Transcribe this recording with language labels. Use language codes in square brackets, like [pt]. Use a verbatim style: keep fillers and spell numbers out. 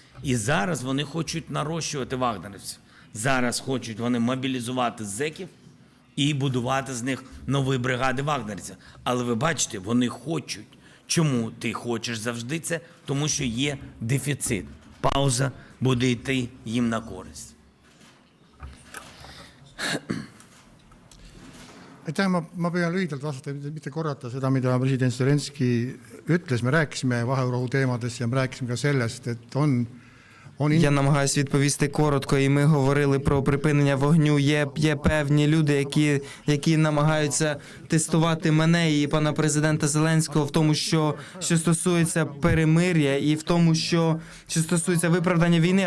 [uk] І зараз вони хочуть нарощувати вагнерівців. Зараз хочуть вони мобілізувати зеків і будувати з них нові бригади вагнерівців. Але ви бачите, вони хочуть. Чому ти хочеш завжди це? Тому що є дефіцит. Пауза буде йти їм на користь. [et] Aitäh, ma, ma püüan lühidalt vastata, mitte korrata seda, mida president Zelenskõi ütles. Me rääkisime vaherahu teemadest ja me rääkisime ka sellest, et on... on [uk] in... Я намагаюся відповісти коротко, і ми говорили про припинення вогню. Є, є певні люди, які, які намагаються тестувати мене і пана президента Зеленського в тому, що, що стосується перемир'я і в тому, що, що стосується виправдання війни.